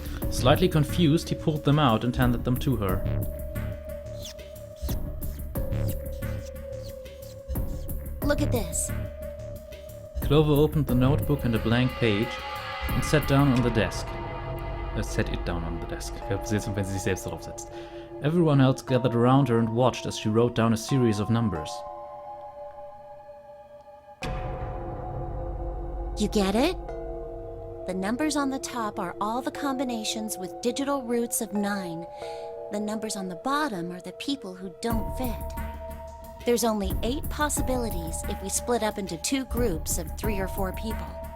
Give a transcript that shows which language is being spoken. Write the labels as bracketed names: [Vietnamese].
[English] Slightly confused, he pulled them out and handed them to her. Look at this. Clover opened the notebook and a blank page and sat it down on the desk. [German] Wenn sie sich selbst darauf setzt. [English] Everyone else gathered around her and watched as she wrote down a series of numbers. You get it? The numbers on the top are all the combinations with digital roots of 9. The numbers on the bottom are the people who don't fit. There's only 8 possibilities if we split up into 2 groups of 3 or 4 people.